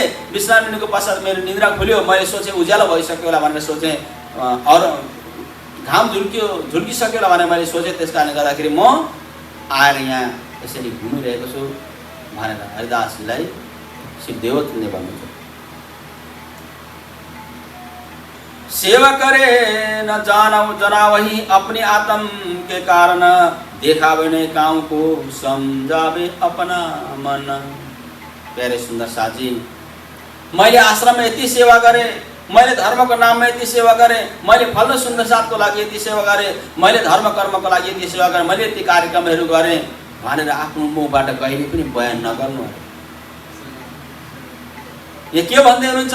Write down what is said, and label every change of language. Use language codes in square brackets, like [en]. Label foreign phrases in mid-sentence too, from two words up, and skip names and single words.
[ne] विश्राम लिनुको पश्चात मेरो निद्रा खुल्यो। मैले सोचेँ उज्यालो भइसक्यो होला भनेर सोचेँ, अरू घाम झुल्किसक्यो होला भनेर मैले सोचेँ। त्यस कारणले गर्दाखेरि म आएर यहाँ यसरी घुमिरहेको छु भनेर हरिदासजीलाई श्री देवचन्द्रले भन्नुहुन्छ। [hi] सेवा करे न जना वही अपने आत्म के कारण, देखावे नहीं काम को समझावे अपना मन। [ne] प्यारे सुन्दर साथी, मैले आश्रममा यति सेवा गरेँ, मैले धर्मको नाममा यति सेवा गरेँ, मैले फल्लो सुन्दर साथको लागि यति सेवा गरेँ, मैले धर्म कर्मको लागि यति सेवा गरेँ, मैले यति कार्यक्रमहरू गरेँ भनेर आफ्नो मुखबाट कहिले पनि बयान नगर्नु। यो के भन्दै हुनुहुन्छ?